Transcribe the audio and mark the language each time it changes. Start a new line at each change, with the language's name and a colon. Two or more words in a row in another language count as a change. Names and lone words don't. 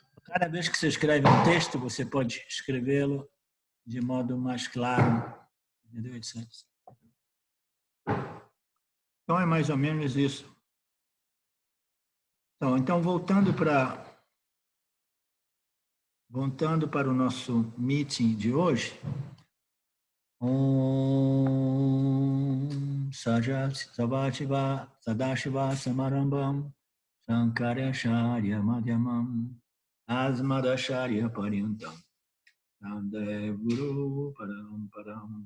Portuguese: Cada vez que você escreve um texto, você pode escrevê-lo de modo mais claro, entendeu? Etc. Então é mais ou menos isso. Então voltando para o nosso meeting de hoje,
Sanskrit: Om Sadashiva Samarambam Sankaracharya Madhyamam Asmadacharya Paryantam Nande Guru Paramparam